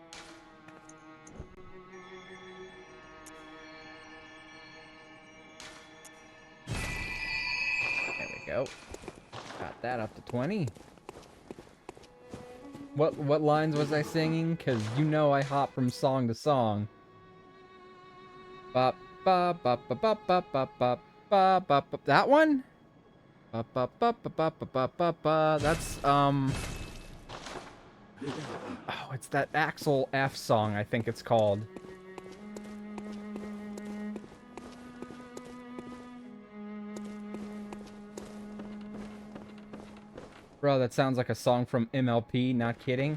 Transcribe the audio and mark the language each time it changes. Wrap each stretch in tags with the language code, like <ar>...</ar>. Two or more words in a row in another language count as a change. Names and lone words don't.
<en>There we go. Got that up to 20. What lines was I singing? Because you know I hop from song to song. Ba ba ba ba ba ba ba ba ba ba ba. That one? Ba ba ba ba ba ba ba ba ba. That's oh, it's that Axel F song, I think it's called. Bro, that sounds like a song from MLP, not kidding.</en>